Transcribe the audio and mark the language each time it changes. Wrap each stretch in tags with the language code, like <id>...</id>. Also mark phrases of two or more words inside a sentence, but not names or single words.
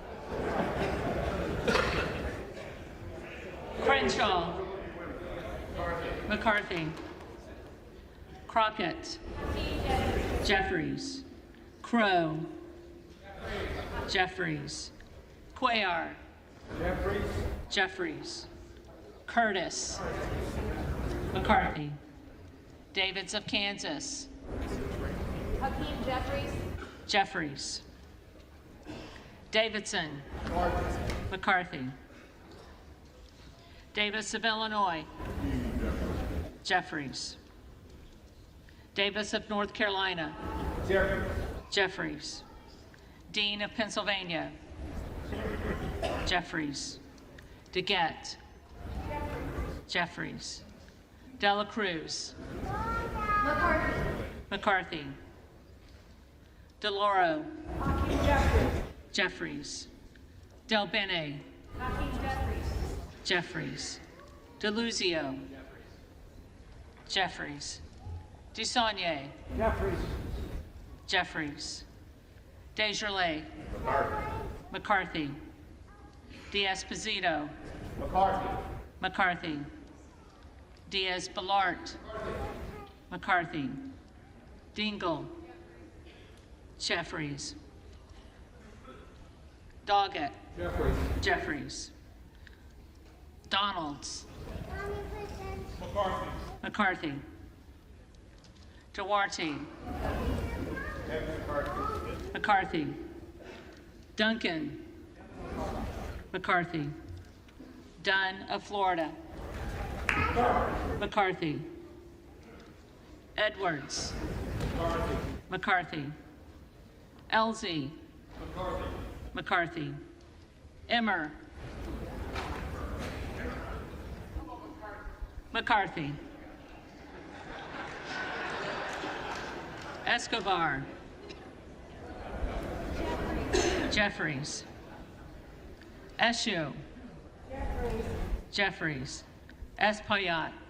<en>McCarthy, Crockett, Jeffries, Crow, Jeffries, Cuellar, Jeffries, Curtis, McCarthy, Davids of Kansas, Hakeem Jeffries. Jeffries, Davidson, McCarthy, Davis of Illinois, Jeffries, Davis of North Carolina, Jeffries, Dean of Pennsylvania, Jeffries, DeGette, Jeffries, Dela Cruz, McCarthy, DeLauro, Jeffries, Del Bene, Jeffries, DeLuzio, Jeffries, Dusaunier, Jeffries, Desjardins, McCarthy, D'Esposito, McCarthy, Diaz-Balart, McCarthy, Dingle, Jeffries, Doggett, Jeffries, Donalds, McCarthy, Duarte, McCarthy, Duncan, McCarthy, Dunn of Florida, McCarthy, Edwards, McCarthy, Elsie, McCarthy, Emmer, McCarthy, Escobar, Jeffries, Eshu, Jeffries, Espaillat,</en>